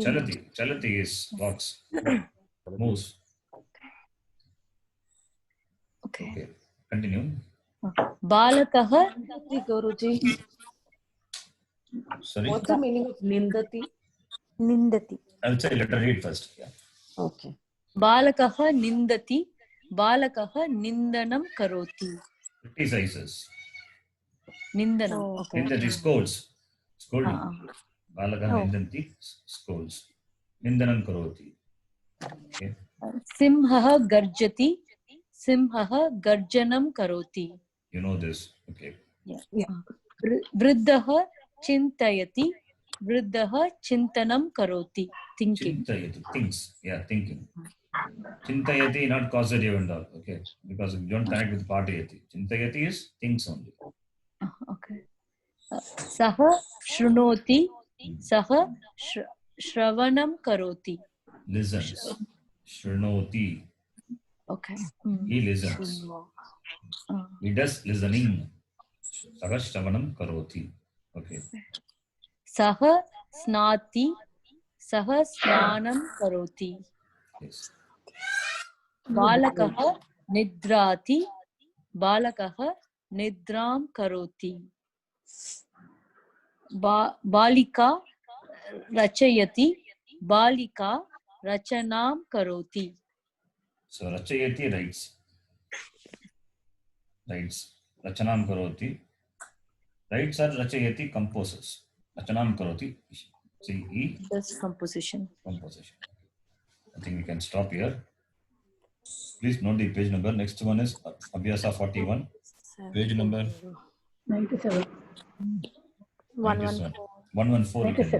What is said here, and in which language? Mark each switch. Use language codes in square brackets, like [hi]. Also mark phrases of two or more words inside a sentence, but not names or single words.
[en] Chalati is walks. Moves. Okay. Continue. [sa] Balakaha. [en] Guruji. Sorry. What's the meaning of nindati? [sa] Nindati. [en] I would say let her read first. Yeah. Okay. [sa] Balakaha nindati. Balakaha nindanam karoti. [en] Criticizes. Nindanam. Okay. Nindati scolds. Scolding. [sa] Balakaha nindanti scolds. Nindanam karoti. Okay. Simhaha garjati. Simhaha garjanam karoti. [en] You know this. Okay. Yeah. [sa] Vriddaha chintayati. Vriddaha chintanam karoti. [en] Thinking. Chintayati. Thinks. Yeah, thinking. Chintayati, not causative and all. Okay. Because if you don't connect with partayati. Chintayati is thinks only. [sa] Okay. Saha shrunoti. Saha shravanam karoti. [en] Listens. Shrunoti. Okay. He listens. He does listening. [sa] Saha shravanam karoti. Okay. Saha snati. Saha snanam karoti. [en] Yes. [sa] Balakaha nidrati. Balakaha nidram karoti. Balika rachayati. Balika rachanam karoti. So Rachayati writes. Rachanam karoti. [en] Writes or Rachayati composes. [sa] Rachanam karoti. [en] See, Just composition. composition. I think we can stop here. Please note the page number. Next one is Abhyasa 41. Page number 97. 114. 114.